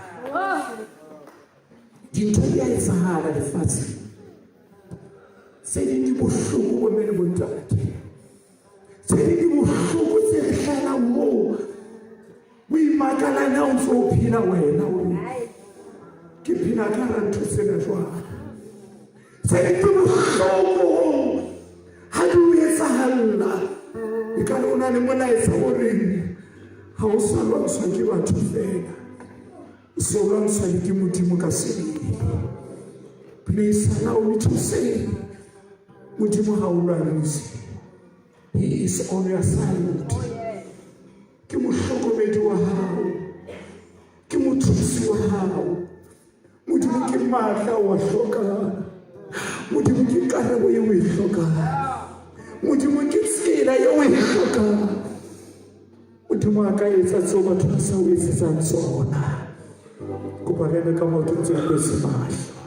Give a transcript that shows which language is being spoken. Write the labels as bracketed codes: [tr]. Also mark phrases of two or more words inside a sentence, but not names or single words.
[st] dintho di a etsahala lefatshe se di bohloko bo mele bontate se di bohloko tse hlala mo o imakala na o tlo phela wena o ke phela ka rantho tsena jwang se di bohloko ha di etsahala e ka lona le molaetsa o reng ha o sa lwantsha ke batho fela se o lwantsha le ke modimo ka sebele [en] please allow me to say [st] modimo ha o lwantshe [en] he is on your side [st] ke mohlokomedi wa hao ke mothusi wa hao modimo ke matla wa hloka modimo ke karabo ye o e hloka modimo ke tsela ye o e hloka modimo a ka etsa tseo batho ba sa o etsetsang tsona kopa rebe ka motho tse o se mahlo